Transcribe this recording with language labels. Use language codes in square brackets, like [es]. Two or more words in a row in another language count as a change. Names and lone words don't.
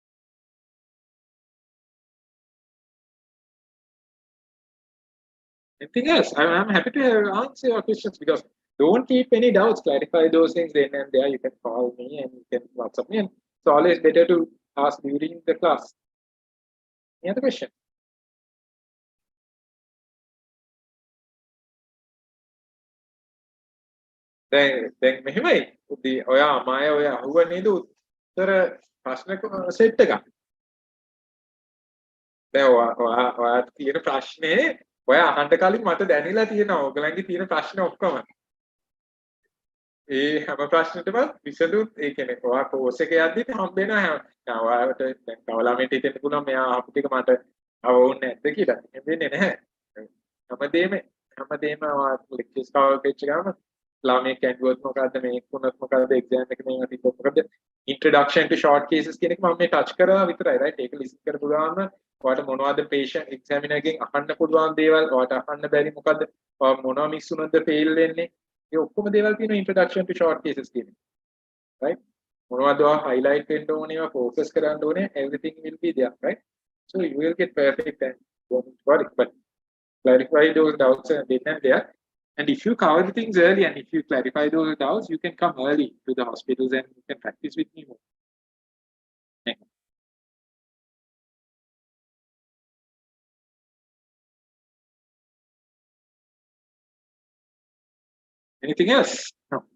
[en] Anything else? I'm happy to answer your questions, because don't keep any doubts. Clarify those things then and there. You can call me and you can WhatsApp me. And it's always better to ask during the class. Any other question? [si] දැන් මෙහෙමයි ඔයා මාය ඔය අහුව නේද උත්තර ප්‍රශ්න සෙට් එකක්. දැන් ඔයා තියෙන ප්‍රශ්නේ ඔයා අහන්න කලින් මට දැනෙලා තියෙනවා ඔයගලන්ගේ තියෙන ප්‍රශ්න ඔක්කොම. ඒ හැම ප්‍රශ්නෙටම විසඳුත් ඒ කියන්නේ ඔයා කෝස් එක යද්දි හම්බෙනවා. ඔයාට දැන් තව ළමයට හිතෙන්න පුළුවන් මෙයා අහපු ටික මට අවුන්නේ නැද්ද කියලා. එහෙම වෙන්නේ නැහැ. හැමදේම ඔයා [en] lectures cover [si] වෙච්ච ගමන් ළමයෙක් ඇඬුවොත් මොකද්ද මේක වුණොත් මොකද්ද එක්සෑම් එක මේවා තිබ්බොත් මොකද්ද [en] introduction to short cases [si] කියන එක මම මේ ටච් කරා විතරයි right. ඒක ලිස්ට් කරපු ගාම ඔයාලට මොනවද [en] patient examiner [si] එකෙන් අහන්න පුළුවන් දේවල් ඔයාලට අහන්න බැරි මොකද්ද මොනවා මිස් වුණොත්ද fail වෙන්නේ ඒ ඔක්කොම දේවල් තියෙනවා [en] introduction to short cases [si] කියන එක right. මොනවද ඔයා highlight වෙන්න ඕනේ ඒවා focus කරන්න ඕනේ [en] everything will be there right. So you will get perfect and don't worry, but clarify those doubts and then and there. And if you cover the things early and if you clarify those doubts, you can come early to the hospitals and you can practice with me more. Next. Anything else? No.